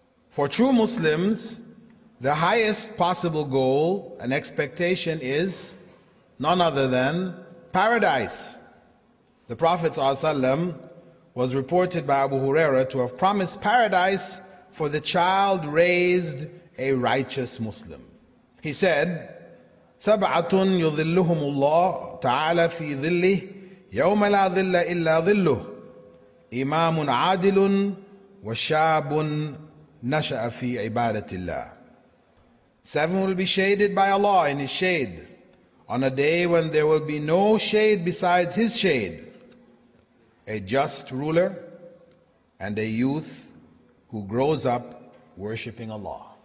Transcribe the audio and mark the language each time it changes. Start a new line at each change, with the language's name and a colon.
English: For true Muslims, the highest possible goal and expectation is none other than paradise. The Prophet ﷺ was reported by Abu Huraira to have promised paradise for the child raised a righteous Muslim. He said,
Arabic: سبعة يظلهم الله تعالى في ظله يوم لا ظل إلا ظله إمام عادل وشاب نشأ في عبادة الله.
English: 7 will be shaded by Allah in His shade on a day when there will be no shade besides His shade: a just ruler and a youth who grows up worshiping Allah.